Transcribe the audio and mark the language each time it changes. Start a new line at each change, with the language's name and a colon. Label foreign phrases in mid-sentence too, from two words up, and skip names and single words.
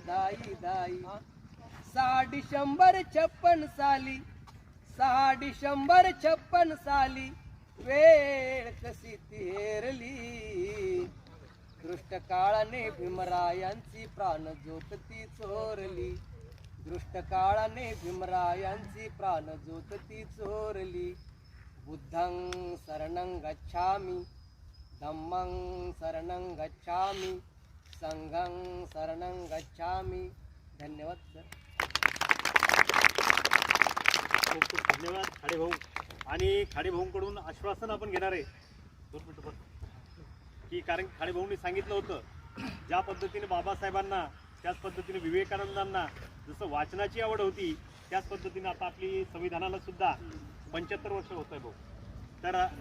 Marathi: दाई दाई 6 डिसेंबर 56 साली 6 डिसेंबर 56 साली वेळ कशी ती हेरली दृष्ट काळाने भीमरायांची प्राण ज्योत ती चोरली दृष्ट काळाने भीमरायांची प्राण ज्योत ती चोरली
Pali: बुद्धं शरणं गच्छामि धम्मं शरणं गच्छामि संघं शरणं गच्छामि
Marathi: धन्यवाद सर. खूप खूप धन्यवाद खाडेभाऊ. आणि खाडेभाऊंकडून आश्वासन आपण घेणार आहे 2 मिनिटं की कारण खाडेभाऊंनी सांगितलं होतं ज्या पद्धतीने बाबासाहेबांना त्याच पद्धतीने विवेकानंदांना जसं वाचनाची आवड होती त्याच पद्धतीने आता आपली संविधानाला सुद्धा 75 वर्ष होत आहे भाऊ.